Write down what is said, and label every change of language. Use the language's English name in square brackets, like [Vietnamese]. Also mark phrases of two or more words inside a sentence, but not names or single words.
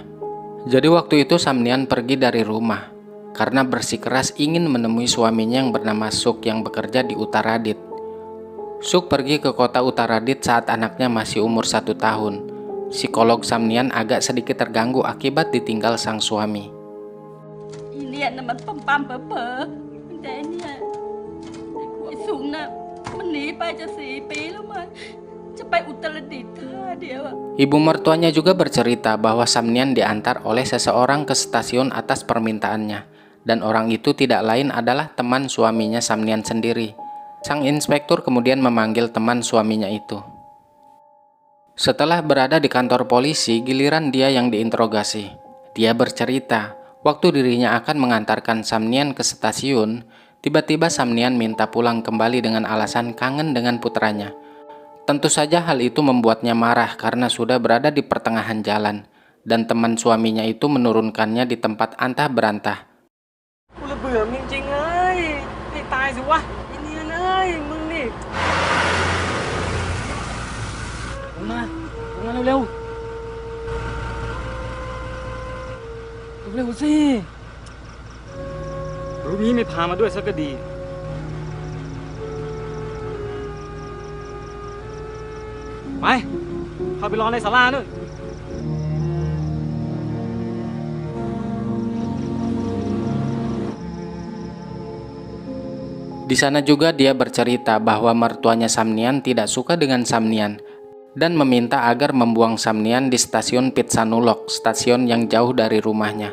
[Indonesian] Jadi waktu itu Samnian pergi dari rumah karena bersikeras ingin menemui suaminya yang bernama Suk yang bekerja di Uttaradit. Suk pergi ke kota Uttaradit saat anaknya masih umur 1 tahun. Psikolog Samnian agak sedikit terganggu akibat ditinggal sang suami. [Thai] Ini มันปั๊มๆเป๋อๆแต่เนี่ยไอ้สูงน่ะมันหนีไปจะ4 ปีแล้วมันจะไปอุตรดิตถ์ท่าเดียวอะ [Indonesian] Ibu mertuanya juga bercerita bahwa Samnian diantar oleh seseorang ke stasiun atas permintaannya, dan orang itu tidak lain adalah teman suaminya Samnian sendiri. Sang inspektur kemudian memanggil teman suaminya itu. Setelah berada di kantor polisi, giliran dia yang diinterogasi. Dia bercerita, waktu dirinya akan mengantarkan Samnian ke stasiun, tiba-tiba Samnian minta pulang kembali dengan alasan kangen dengan putranya. Tentu saja hal itu membuatnya marah karena sudah berada di pertengahan jalan, dan teman suaminya itu menurunkannya di tempat antah berantah. [Thai] กูระเบื่อมึงจริงๆเลยให้ตายสิวะไอ้เนียนเอ้ยมึงนี่ลงมาเร็วๆเร็วๆสิรู้พี่ไม่พามาด้วยสักก็ดีไปเข้าไปรอในศาลานู่น [Indonesian] Di sana juga dia bercerita bahwa mertuanya Samnian tidak suka dengan Samnian dan meminta agar membuang Samnian di stasiun Pitsanulok, stasiun yang jauh dari rumahnya.